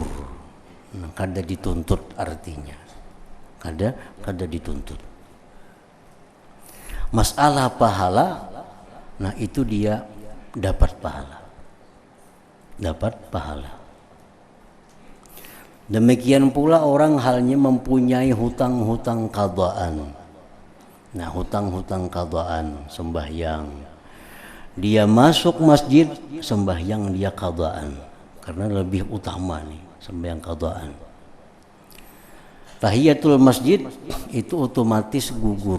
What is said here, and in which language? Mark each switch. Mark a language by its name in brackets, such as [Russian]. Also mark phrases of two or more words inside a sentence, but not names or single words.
[Banjar] Nah, kada dituntut, artinya kada dituntut. [Indonesian] Masalah pahala, nah itu dia dapat pahala. Dapat pahala. Demikian pula orang halnya mempunyai hutang-hutang qadaan. Nah, hutang-hutang qadaan, sembahyang. Dia masuk masjid, sembahyang dia qadaan, karena lebih utama nih sembahyang qadaan. Tahiyatul masjid itu otomatis gugur.